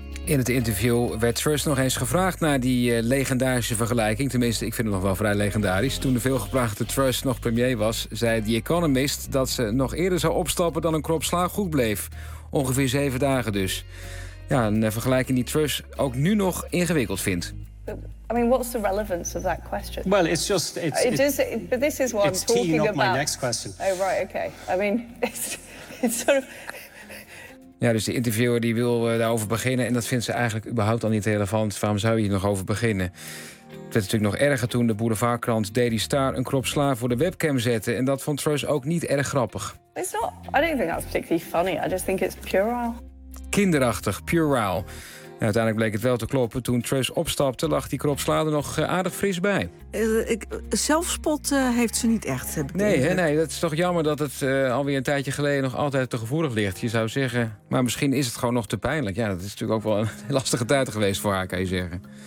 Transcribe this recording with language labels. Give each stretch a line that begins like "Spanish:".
Dutch: In het interview werd Truss nog eens gevraagd naar die legendarische vergelijking. Tenminste, ik vind het nog wel vrij legendarisch. Toen de veelgevraagde Truss nog premier was, zei The Economist dat ze nog eerder zou opstappen dan een krop sla goed bleef. Ongeveer 7 dagen dus. Ja, een vergelijking die Truss ook nu nog ingewikkeld vindt.
English: I mean, what's the relevance of that question? Well, it's just... But this is what I'm talking about. It's teeing up my next question. Oh, right, okay. I mean, it's sort of...
Dutch: Ja, dus de interviewer die wil daarover beginnen. En dat vindt ze eigenlijk überhaupt al niet relevant. Waarom zou je hier nog over beginnen? Het werd natuurlijk nog erger toen de boulevardkrant Daily Star een krop sla voor de webcam zette. En dat vond Truss ook niet erg grappig.
English: It's not... I don't think that's particularly funny. I just think it's puerile.
Dutch: Kinderachtig, puerile. Ja, uiteindelijk bleek het wel te kloppen. Toen Truss opstapte, lag die krop sla er nog aardig fris bij. Zelfspot heeft ze niet echt. Nee, dat is toch jammer dat het alweer een tijdje geleden nog altijd te gevoelig ligt. Je zou zeggen, maar misschien is het gewoon nog te pijnlijk. Ja, dat is natuurlijk ook wel een lastige tijd geweest voor haar, kan je zeggen.